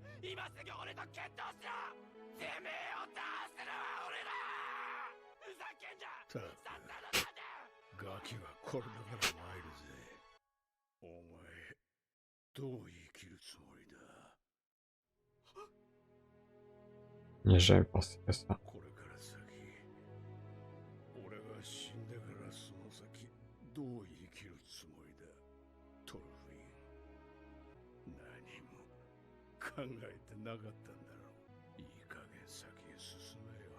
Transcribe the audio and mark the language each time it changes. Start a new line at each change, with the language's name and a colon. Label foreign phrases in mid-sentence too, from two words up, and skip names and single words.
Japanese: たくガキはこれだから参るぜ。お前どう生きるつもりだ。
French: Il n'y a jamais pensé à ça.
Japanese: これから先俺が死んでからその先どう生きるつもりだ。トルフィン何も考えてなかったんだろう。いい加減先へ進めよ。